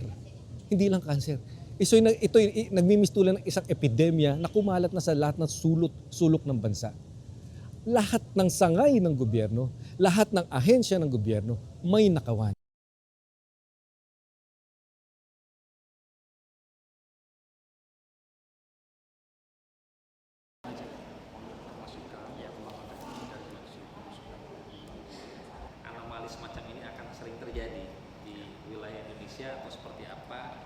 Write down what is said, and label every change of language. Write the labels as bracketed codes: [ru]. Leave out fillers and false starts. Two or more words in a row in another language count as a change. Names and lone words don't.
[tl] Hindi lang cancer. Ito nagmimistulan ng isang epidemya na kumalat na sa lahat ng sulok ng bansa. Lahat ng sangay ng gobyerno, lahat ng ahensya ng gobyerno may nakawan. [id] Anomali semacam ini akan sering terjadi di wilayah Indonesia atau seperti apa?